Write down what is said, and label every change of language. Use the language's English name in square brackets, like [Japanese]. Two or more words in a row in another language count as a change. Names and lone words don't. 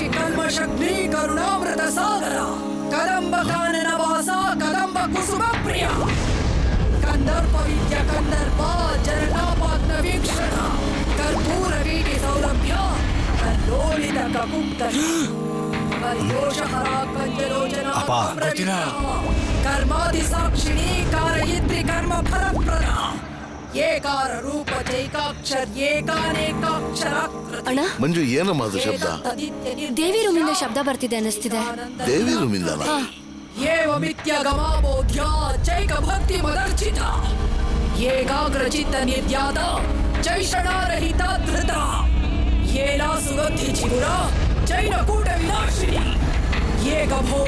[Sanskrit] कल्मषग्नि करुणामृत सागरा कदम्ब कानन वासा कदम्ब कुसुम प्रिया कंदर्प विद्य कंदर्पा जनतापाग्न वीक्षण कर्पूर वीटी सौरभ्य कल्लोलित ककुक्तली परिदोषहरा कंजलोचना कर्मादि साक्षिणी कारयित्री कर्म फलप्रदा ಏಕಾರ ರೂಪ ಚೈಕಾಕ್ಷರ ಏಕಾನೇಕಾಕ್ಷರ. [Kannada] ಅಣ್ಣ, ಮಂಜು, ಏನಮ್ಮ ಅದು ಶಬ್ದ? ದೇವಿ ರೂಮಿಂದ ಶಬ್ದ ಬರ್ತಿದೆ ಅನ್ನಿಸ್ತಿದೆ. ದೇವಿ ರೂಮಿಂದ? [Sanskrit] ಏವಮಿತ್ಯ ಗಮಾಬೋಧ್ಯ ಚೈಕ ಭಕ್ತಿ ಮದರ್ಚಿತ ಏಕಾಗ್ರ ಚಿತ್ತ ನಿರ್ಯಾತ ಚೈಷಣಾರಹಿತ ಧೃತ ಏಲಾ ಸುಗಂಧಿ ಚಿಗುರ ಚೈನಕೂಟ ವಿನಾಶಿನಿ ಏಕ ಭೋಗ